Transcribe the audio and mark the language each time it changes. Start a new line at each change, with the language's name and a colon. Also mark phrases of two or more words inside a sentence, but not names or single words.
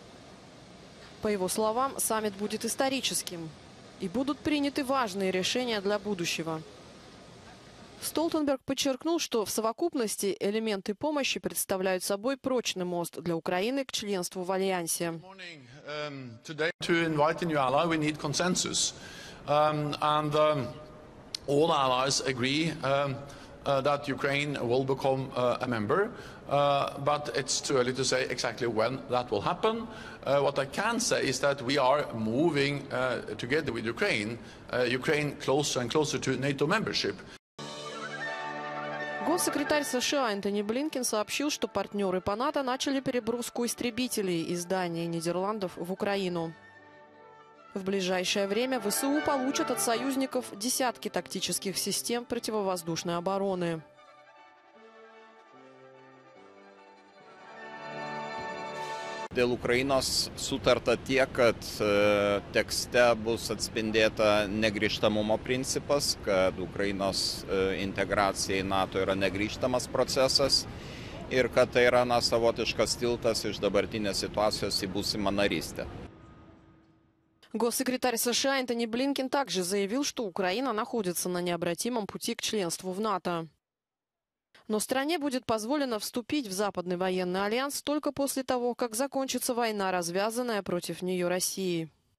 Russian: По его словам, саммит будет историческим и будут приняты важные решения для будущего. Столтенберг подчеркнул, что в совокупности элементы помощи представляют собой прочный мост для Украины к членству в Альянсе.
English: All allies agree that Ukraine will become a member, but it's too early to say exactly when that will happen. What I can say is that we are moving together with Ukraine closer and closer to NATO membership.
Russian: Госсекретарь США Энтони Блинкен сообщил, что партнеры по НАТО начали переброску истребителей из Дании и Нидерландов в Украину. В ближайшее время ВСУ получат от союзников десятки тактических систем противовоздушной обороны.
Lithuanian: Dėl Ukrainos sutarta tiek, kad tekste bus atspindėta negrįžtamumo principas, kad Ukrainos integracija į NATO yra negrįžtamas procesas ir kad tai yra savotiškas tiltas iš dabartinės situacijos į būsimą narystę.
Russian: Госсекретарь США Энтони Блинкен также заявил, что Украина находится на необратимом пути к членству в НАТО. Но стране будет позволено вступить в Западный военный альянс только после того, как закончится война, развязанная против нее Россией.